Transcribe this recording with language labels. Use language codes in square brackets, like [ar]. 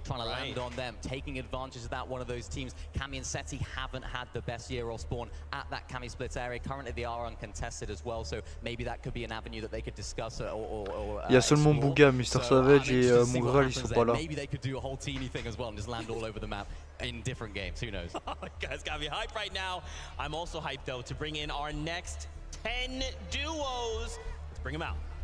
[en] Trying to land on them, taking advantage of that. One of those teams, Cammy and Seti, haven't had the best year off spawn at that Cammy split area. Currently, they are uncontested as well, so maybe that could be an avenue that they could discuss or [fr] Il y a seulement Booga, Mr. Savage et Mongrel, ils sont pas là. [en] Maybe they could do a whole teeny thing as well and just land all over the map in different games. Who knows? Guys, got me hyped right now. I'm also hyped, though, to bring in our next 10 duos. Let's bring them out.